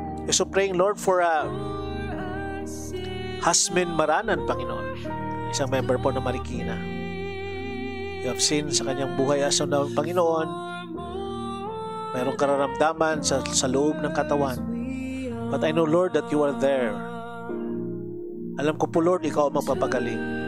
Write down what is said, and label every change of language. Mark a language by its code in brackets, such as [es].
[en] So, praying, Lord, for Hasmin Maranan, Panginoon, [tl] isang member po ng [en] Marikina. You have seen [tl] sa kanyang buhay aso na, Panginoon, mayroong kararamdaman sa loob ng katawan. [en] But I know, Lord, that you are there. [tl] Alam ko po, Lord, ikaw ang magpapagaling.